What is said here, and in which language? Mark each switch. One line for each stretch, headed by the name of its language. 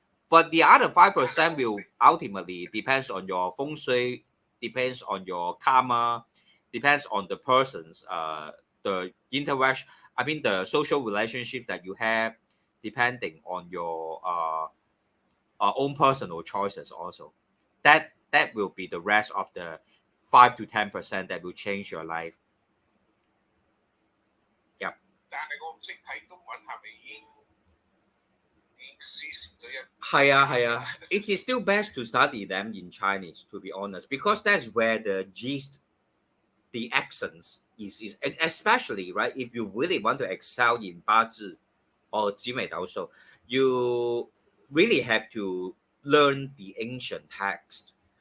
English: But the other 5% will ultimately depends on your feng shui, depends on your karma, depends on the person's the interaction. I mean the social relationships that you have, depending on your own personal choices also. That will be the rest of the 5 to 10% that will change your life. Yep.
Cantonese: 但係我唔識睇中文，係咪已經輸蝕咗一？係啊。
English: It is still best to study them in Chinese, to be honest, because that's where the gist, the essence is especially right. If you really want to excel in 八字 or 紫微斗數, you really have to learn the ancient text.